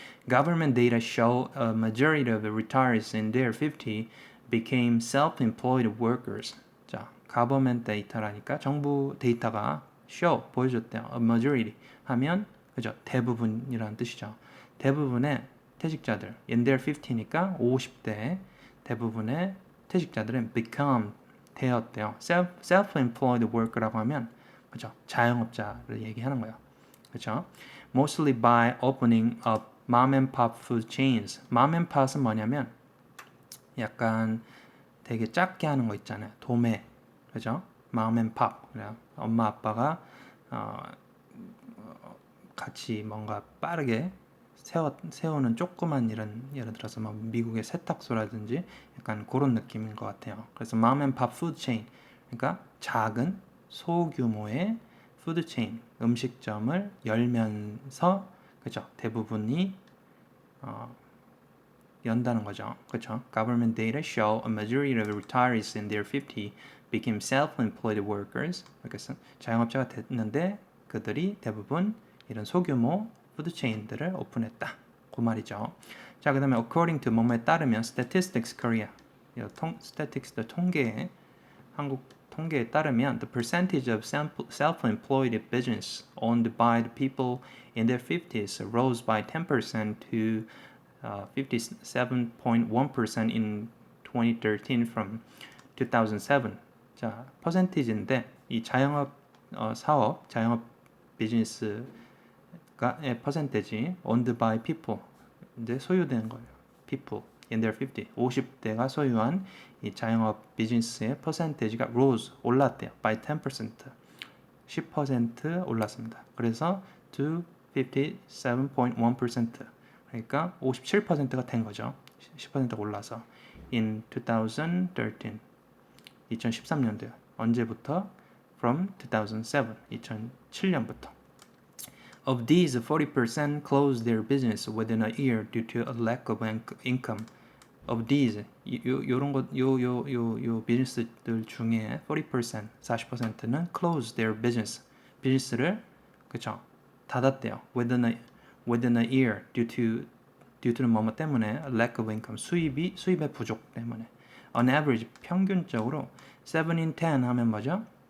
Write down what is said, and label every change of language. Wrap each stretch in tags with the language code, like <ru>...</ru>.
<en>Government data show a majority of the retirees in their 50 became self-employed workers.</en> <ko>자, government data라니까 정부 데이터가 show, 보여줬대요. A majority 하면 그죠? 대부분이라는 뜻이죠. 대부분의 퇴직자들,</ko> <en>in their 50</en> <ko>니까 50대 대부분의 퇴직자들은 become, 되었대요. self-employed worker라고 하면 그죠? 자영업자를 얘기하는 거예요. 그죠?</ko> <en>Mostly by opening up mom and pop food chains.</en> <ko>mom and pop은 뭐냐면 약간 되게 작게 하는 거 있잖아요. 도매. 그죠? mom and pop. 그래요. 엄마 아빠가 같이 뭔가 빠르게 세우는 조그만 이런, 예를 들어서 뭐 미국의 세탁소라든지 약간 그런 느낌인 것 같아요. 그래서 mom and pop food chain, 그러니까 작은 소규모의 푸드 체인, 음식점을 열면서 그죠? 대부분이 연다는 거죠. 그렇죠?</ko> <en>Government data show a majority of retirees in their 50 became self-employed workers.</en> <ko>그래서 자영업자가 됐는데 그들이 대부분 이런 소규모 푸드 체인들을 오픈했다. 그 말이죠. 자, 그다음에</ko> <en>according to</en> <ko>뭐뭐에 따르면</ko> <en>Statistics Korea, Statistics</en> <ko>통계, 한국 통계에 따르면</ko> <en>the percentage of self-employed business owned by the people in their 50s rose by 10% to 57.1% in 2013 from 2007.</en> <ko>자, 퍼센티지인데 이 자영업 사업, 자영업 비즈니스의 퍼센테지 owned by people, 이제 소유된 거예요.</ko> <en>people in their 50,</en> <ko>50대가 소유한 이 자영업 비즈니스의 퍼센테지가 rose, 올랐대요. by 10%, 10% 올랐습니다. 그래서 to 57.1%, 그러니까 57%가 된 거죠. 10%가 올라서</ko> <en>in 2013</en> <ko>2013년도요. 언제부터?</ko> <en>From 2007</en> <ko>2007년부터.</ko> <en>Of these, 40% closed their business within a year due to a lack of income. Of these,</en> <ko>요 비즈니스들 중에 40%, 40%는</ko> <en>closed their business,</en> <ko>비즈니스를 그쵸 닫았대요.</ko> <en>Within a year due to</en> <ko>는 뭐뭐 때문에</ko> <en>a lack of income,</en> <ko>수입의 부족 때문에.</ko> <en>On average,</en> <ko>평균적으로</ko> <en>7 in 10</en> <ko>하면 뭐죠?</ko>